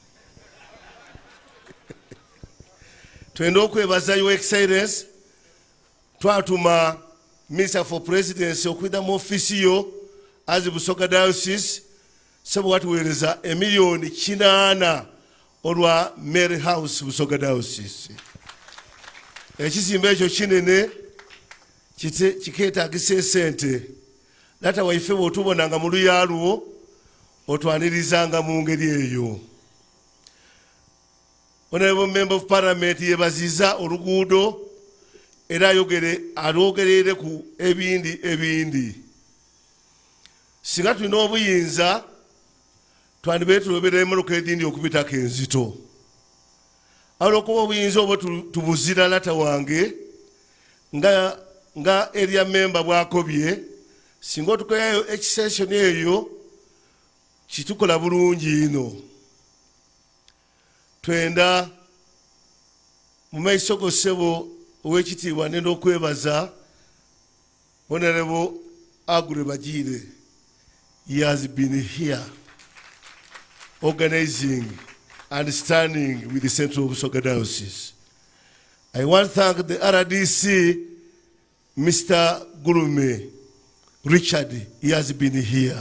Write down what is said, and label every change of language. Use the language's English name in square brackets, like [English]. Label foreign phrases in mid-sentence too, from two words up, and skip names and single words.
[Soga] Twenda okwebaza [English] Your Excellency, [Soga] twatuma [English] Minister for Presidency [Soga] okwida mu ofisi yo as Busoga Diocese sebo watuweereza $1,800,000 olwa Mary House Busoga Diocese. Ekizimbe ekyo kinene kikeetaagisa esente. Lata waife bw'otubonanga mu luyaalwo otwanirizanga mu ngeri eyo. [English] Honorable Member of Parliament [Soga] yebaziza oluguudo era alwogerere ku ebindi. Singa tulina obuyinza twandibe tulobera emmotoka edindi okubitako enzito. Olwokuba obuyinza obwo tubuzira lata wange nga [English] area member [Soga] bwakobye, singa otukoyayo extension eyo kitukola bulungi ino. Twenda mu maiso go ssebo ow'ekitiibwa nenda okwebaza Honorable Agure Bagire. [English] He has been here organizing and standing with the Central Busoga Diocese. I want to thank the RDC, Mr. Gurume Richard, he has been here.